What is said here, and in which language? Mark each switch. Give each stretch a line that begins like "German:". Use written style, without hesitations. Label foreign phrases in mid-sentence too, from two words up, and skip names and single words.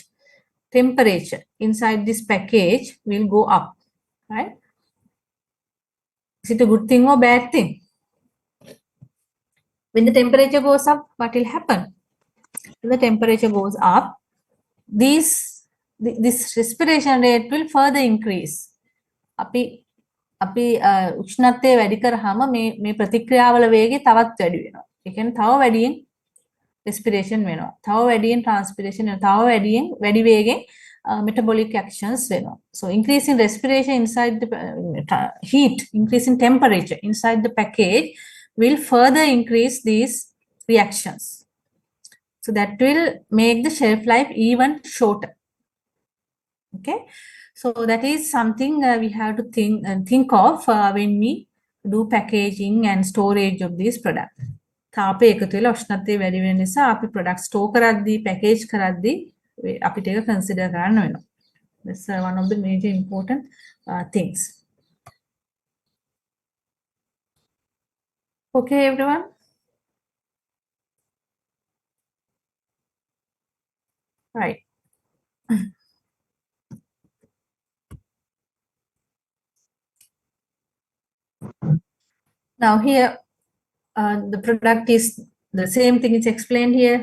English: Temperature inside this package will go up, right? Is it a good thing or bad thing? When the temperature goes up, what will happen? When the temperature goes up, this respiration rate will further increase.
Sinhala: අපි උෂ්ණත්වය වැඩි කරාම මේ ප්‍රතික්‍රියාවල වේගය තවත් වැඩි වෙනවා. ඒ කියන්නේ තව වැඩියෙන් respiration වෙනවා. තව වැඩියෙන් transpiration වෙනවා. තව වැඩි වේගෙන්
English: metabolic actions
Sinhala: වෙනවා.
English: So increase in respiration inside the heat, increase in temperature inside the package will further increase these reactions. So that will make the shelf life even shorter. Okay. So that is something we have to think of when we do packaging and storage of these products.
Sinhala: තාපය එකතු වෙලා උෂ්ණත්වය වැඩි වෙන නිසා අපි product store කරද්දී package කරද්දී අපිට ඒක consider කරන්න වෙනවා.
English: That's one of the major important things. Okay, everyone. Right. Now here, the product is the same thing is explained here.